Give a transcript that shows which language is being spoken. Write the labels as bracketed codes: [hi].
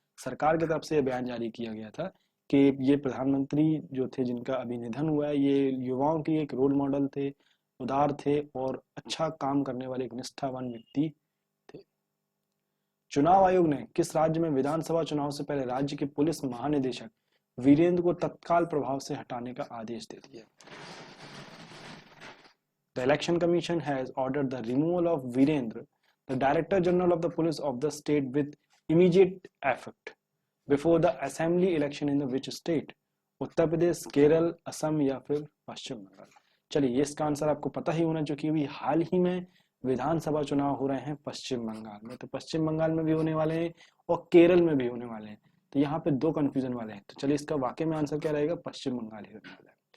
[hi] सरकार की तरफ से यह बयान जारी किया गया था कि ये प्रधानमंत्री जो थे जिनका अभी निधन हुआ है, ये युवाओं के एक रोल मॉडल थे, उदार थे और अच्छा काम करने वाले एक निष्ठावान व्यक्ति थे। चुनाव आयोग ने किस राज्य में विधानसभा चुनाव से पहले राज्य के पुलिस महानिदेशक वीरेंद्र को तत्काल प्रभाव से हटाने का आदेश दे दिया? [en] The Election Commission has ordered the removal of Virendra, the Director General of the Police of the state, with immediate effect before the assembly election in the which state? [hi] Uttar Pradesh, Kerala, Assam या फिर पश्चिम बंगाल? चलिए ये इसका आंसर आपको पता ही होना चाहिए कि हाल ही में विधानसभा चुनाव हो रहे हैं पश्चिम बंगाल में। तो पश्चिम बंगाल में भी होने वाले हैं और केरल में भी होने वाले हैं। तो यहाँ पे दो कंफ्यूजन वाले हैं। तो चलिए इसका वाकई में आंसर क्या रहेगा? पश्चिम बंगाल ही होने वाला है।